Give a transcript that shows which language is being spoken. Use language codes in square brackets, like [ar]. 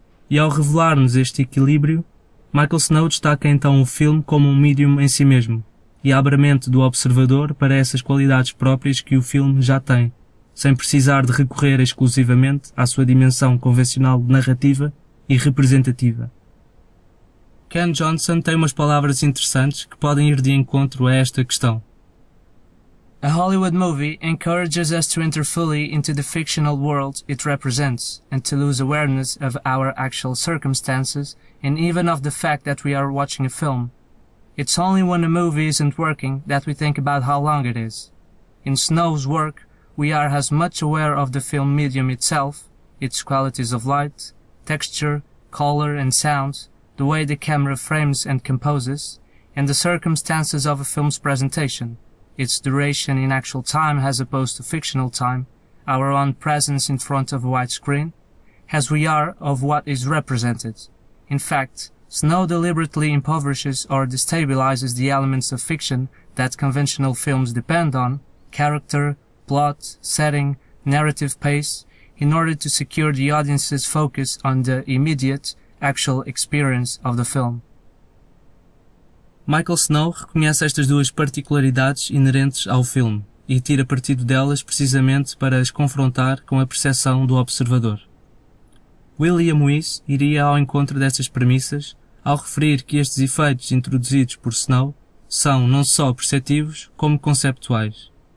[pt] E ao revelar-nos este equilíbrio, Michael Snow destaca então o filme como um médium em si mesmo e abre a mente do observador para essas qualidades próprias que o filme já tem, sem precisar de recorrer exclusivamente à sua dimensão convencional narrativa e representativa. Ken Johnson tem umas palavras interessantes que podem ir de encontro a esta questão. [en] A Hollywood movie encourages us to enter fully into the fictional world it represents and to lose awareness of our actual circumstances and even of the fact that we are watching a film. It's only when a movie isn't working that we think about how long it is. In Snow's work, we are as much aware of the film medium itself, its qualities of light, texture, color and sound, the way the camera frames and composes, and the circumstances of a film's presentation, its duration in actual time as opposed to fictional time, our own presence in front of a white screen, as we are of what is represented. In fact, Snow deliberately impoverishes or destabilizes the elements of fiction that conventional films depend on, character, plot, setting, narrative pace, in order to secure the audience's focus on the immediate, actual experience of the film. [pt] Michael Snow reconhece estas duas particularidades inerentes ao filme e tira partido delas precisamente para as confrontar com a percepção do observador. William Weiss iria ao encontro destas premissas ao referir que estes efeitos introduzidos por Snow são não só perceptivos como conceptuais.